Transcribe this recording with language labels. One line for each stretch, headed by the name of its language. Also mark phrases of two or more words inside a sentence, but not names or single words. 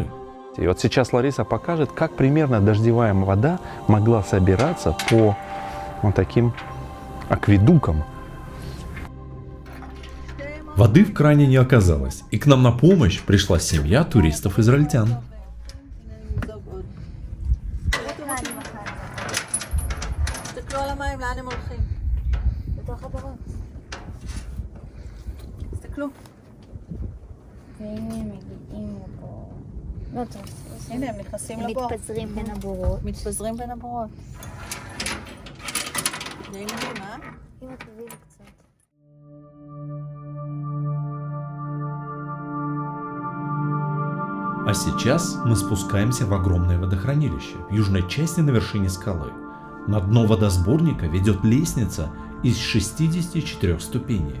Russian: И вот сейчас Лариса покажет, как примерно дождевая вода могла собираться по вот таким акведукам. Воды в кране не оказалось, и к нам на помощь пришла семья туристов-израильтян.
Hebrew: תסתכלו על המים, לאן הם הולכים? בתוך הברון. תסתכלו. והנה הם מגיעים לבור. לא טוב. הנה, הם נכנסים הם לבור. מתפזרים בין הבורות. מתפזרים בין הבורות. נעימים, אה? אם את תביאי לי קצת.
Russian: А сейчас мы спускаемся в огромное водохранилище в южной части на вершине скалы. На дно водосборника ведет лестница из 64 ступеней.